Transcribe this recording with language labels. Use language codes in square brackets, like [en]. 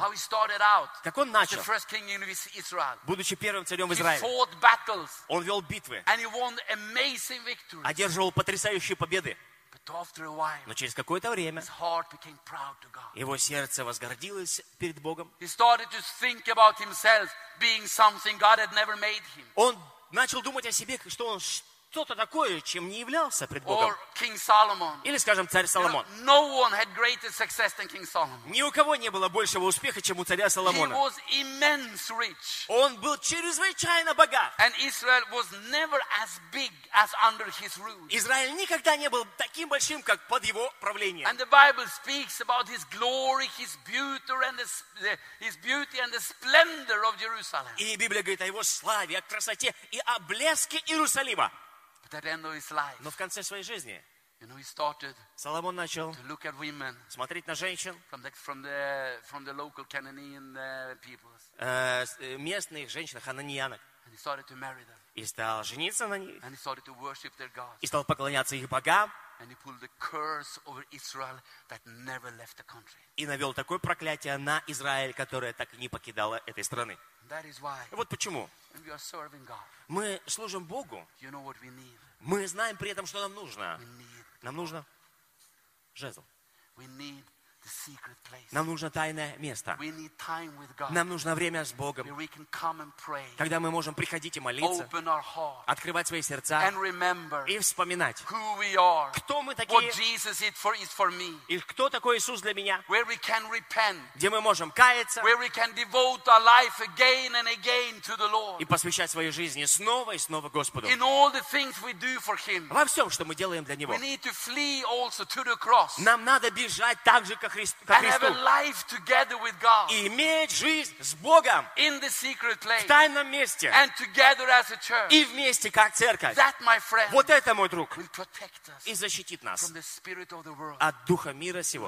[en] How he started out. [ru] Как он начал. [en] The first king in Israel. [ru] Будучи первым царем в Израиле. [en] He fought battles. [ru] Он вел битвы. [en] And he won amazing victories. [ru] Одерживал потрясающие победы. [en] But after a while. [ru] Но через какое-то время. [en] His heart became proud to God. [ru] Его сердце возгордилось перед Богом. [en] He started to think about himself being something God had never made him. [ru] Он начал думать о себе, что он что-то такое, чем не являлся пред Богом. Или, скажем, царь Соломон. Ни у кого не было большего успеха, чем у царя Соломона. Он был чрезвычайно богат. Израиль никогда не был таким большим, как под его правлением. [en] And the Bible speaks about his glory, his beauty, and his beauty and the splendor of Jerusalem. [ru] И Библия говорит о его славе, о красоте и о блеске Иерусалима. [en] But at the end of his life, [ru] но в конце своей жизни, [en] you know, he started [ru] Соломон начал [en] to look at women [ru] смотреть на женщин [en] from the local Canaanian peoples. [ru] Местных женщин, хананеянок. [en] And he started to marry them. [ru] И стал жениться на них. [en] And he started to worship their gods. [ru] И стал поклоняться их богам. [en] And he pulled the curse over Israel that never left the country. [ru] И навел такое проклятие на Израиль, которое так и не покидало этой страны. [en] That is why. [ru] Вот почему. [en] When we are serving God, [ru] мы служим Богу. [en] You know what we need. [ru] Мы знаем при этом, что нам нужно. [en] We need. [ru] Нам нужно жезл. [en] We need the secret place. [ru] Нам нужно тайное место. [en] We need time with God. [ru] Нам нужно время с Богом. [en] Where we can come and pray. [ru] Когда мы можем приходить и молиться. [en] Open our heart. [ru] Открывать свои сердца. [en] And remember. [ru] И вспоминать. [en] Who we are. [ru] Кто мы такие. [en] What Jesus is for me. [ru] И кто такой Иисус для меня. [en] Where we can repent. [ru] Где мы можем каяться. [en] Where we can devote our life again and again to the Lord. [ru] И посвящать свою жизнь снова и снова Господу. [en] In all the things we do for Him. [ru] Во всем, что мы делаем для Него. [en] We need to flee also to the cross. [ru] Нам надо бежать так же, как [en] And have a life together with God. [ru] И иметь жизнь с Богом. [en] In the secret place. [ru] В тайном месте. [en] And together as a church. [ru] И вместе как церковь. [en] That, my friend, [ru] вот это мой друг. [en] Will protect us. [ru] И защитит нас. [en] From the spirit of the world. [ru] От духа мира сего.